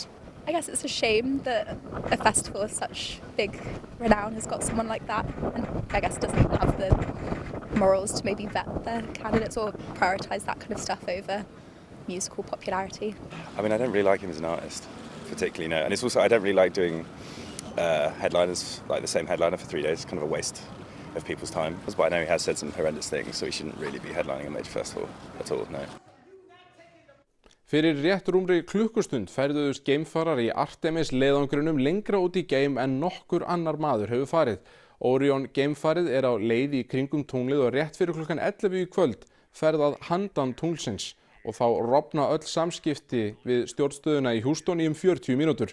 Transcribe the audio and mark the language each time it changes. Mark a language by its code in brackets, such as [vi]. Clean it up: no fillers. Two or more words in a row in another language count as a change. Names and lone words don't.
[en] I guess it's a shame that a festival of such big renown has got someone like that, and I guess doesn't have the morals to maybe vet their candidates or prioritise that kind of stuff over musical popularity. I mean, I don't really like him as an artist, particularly, no. And it's also, I don't really like doing headliners, like the same headliner for 3 days. It's kind of a waste of people's time. But I know he has said some horrendous things, so he shouldn't really be headlining a major festival at all, no. [is] Fyrir rétt rúmri klukkustund ferðuðust geimfarar í Artemis leiðangrunum lengra út í geim en nokkur annar maður hefur farið. Orion geimfarið á leið í kringum tunglið og rétt fyrir klukkan 11 í kvöld ferðað handan tunglsins og þá rofna öll samskipti við stjórnstöðuna í Houston í 40 mínútur.